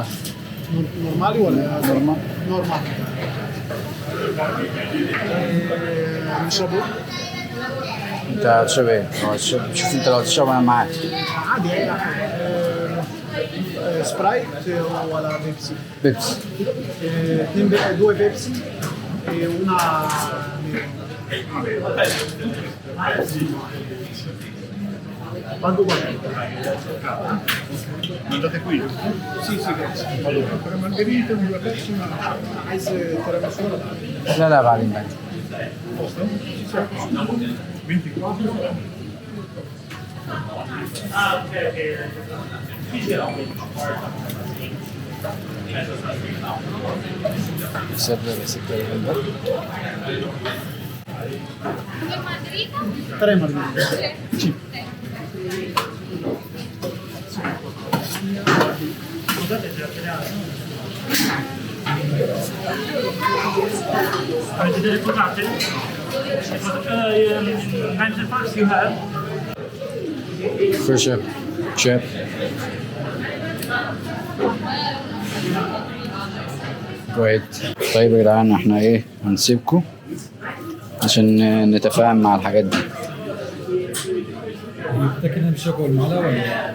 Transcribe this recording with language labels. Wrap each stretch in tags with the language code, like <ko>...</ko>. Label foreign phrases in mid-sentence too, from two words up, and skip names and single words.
<ar>نورمالي ولا نورمال. نشربه؟ انت هتشرب ايه؟ شوف انت لو هتشرب انا معاك. عادي اي حاجه. سبرايت ولا بيبسي؟ بيبسي.</ar> <it>due Pepsi e una quanto guarda? Mangiate qui? Sì, grazie. Allora, per margherita, due Pepsi, una ice tiramisù.</it> <ar>لا بعدين. 24.</ar> <it>Tre margherite. Sì. Avete delle patate?</it> <en>95 you have? For sure. Chef.</en> <ar>كويس. طيب يا جدعان احنا ايه، هنسيبكم عشان نتفاهم مع الحاجات دي. متأكد إن مش هاكل معلقة ولا؟</ar>